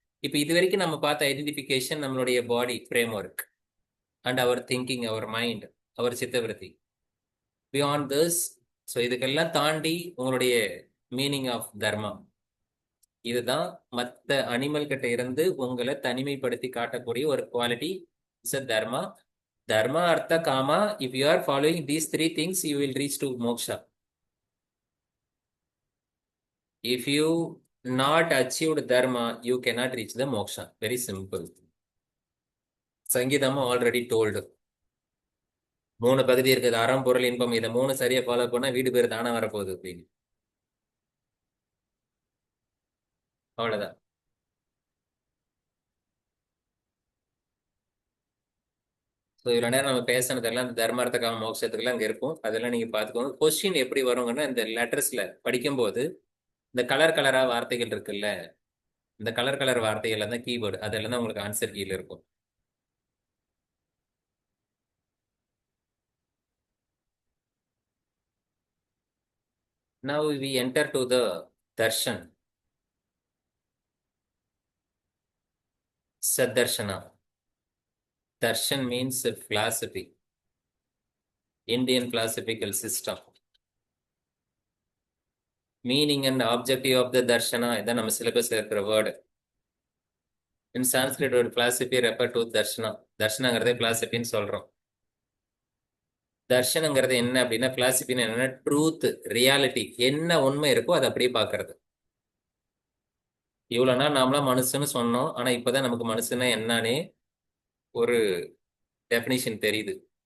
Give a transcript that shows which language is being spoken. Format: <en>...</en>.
<ta>இப்போ இது வரைக்கும் நம்ம பார்த்த ஐடென்டிஃபிகேஷன் நம்மளுடைய</ta> <en>body framework and our thinking, our mind,</en> <ta>our சித்தவருத்தி.</ta> <en>beyond this,</en> <ta>so இதுக்கெல்லாம் தாண்டி உங்களுடைய மீனிங் ஆஃப் தர்மா. இதுதான் மற்ற அனிமல் கிட்ட இருந்து உங்களை தனிமைப்படுத்தி காட்டக்கூடிய ஒரு quality.</ta> <en>It's a dharma. Dharma, Artha, Kama. If you are following these 3 things, you will reach to moksha. If you not achieved dharma, you cannot reach the moksha. Very simple. Sangidama already told.</en> <ta>3 பகுதி இருக்குது. அறம், பொருள், இன்பம். இதை 3 சரியா follow பண்ணா வீடு பேர் தானே வரப்போகுது அப்படின்னு. அவ்வளவுதான். ஸோ இவ்வளோ நேரம் நம்ம பேசினதெல்லாம் இந்த தர்மார்த்தகாம மோட்சத்துக்குலாம் அங்கே இருக்கும். அதெல்லாம் நீங்கள் பார்த்துக்கோங்க. கொஸ்டின் எப்படி வருங்கன்னா இந்த லெட்டர்ஸில் படிக்கும்போது இந்த கலர் கலராக வார்த்தைகள் இருக்குல்ல, இந்த கலர் கலர் வார்த்தைகள் தான் கீபோர்டு. அதெல்லாம் தான் உங்களுக்கு ஆன்சர் கீழே இருக்கும்.</ta> <en>Now we enter to the darshan. Sadarshana. Darshan means a philosophy. Indian philosophical system. Meaning and objective of the darshana</en> <ta>இதான் நம்ம சிலபஸ்ல இருக்கிற word.</ta> <en>In Sanskrit word philosophy refer to darshana.</en> <ta>தர்ஷனங்கிறதே philosophyன்னு சொல்றோம். தர்ஷனங்கிறது என்ன அப்படின்னா, philosophy என்னன்னா ட்ரூத், ரியாலிட்டி, என்ன உண்மை இருக்கோ அதை அப்படியே பார்க்கறது. இவ்வளோனா நாமளாம் மனுஷன்னு சொன்னோம். ஆனா இப்பதான் நமக்கு மனுஷன்னா என்னன்னே ஒரு டெஃபினிஷன் தெரியுது.</ta>